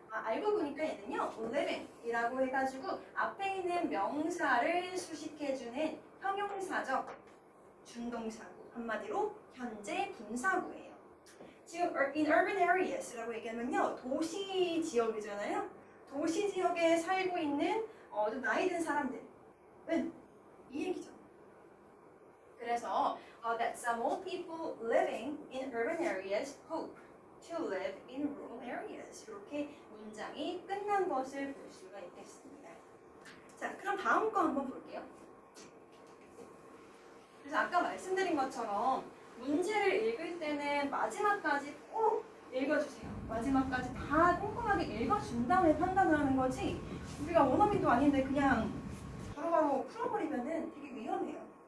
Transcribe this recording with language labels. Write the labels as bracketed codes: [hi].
[ko] 알고 보니까 얘는요, living이라고 해가지고 앞에 있는 명사를 수식해주는 형용사적 준동사구. 한마디로 현재 분사구예요. 지금 [en] in urban areas [ko] 라고 얘기하면요, 도시 지역이잖아요. 도시 지역에 살고 있는 좀 나이 든 사람들은 이 얘기죠. 그래서 [en] that some old people living in urban areas hope to live in rural areas. [ko] 이렇게 문장이 끝난 것을 볼 수가 있겠습니다. 자, 그럼 다음 거 한번 볼게요. 그래서 아까 말씀드린 것처럼 문제를 읽을 때는 마지막까지 꼭 읽어주세요. 마지막까지 다 꼼꼼하게 읽어준 다음에 판단을 하는 거지 우리가 원어민도 아닌데 그냥 바로바로 풀어버리면은 되게 위험해요.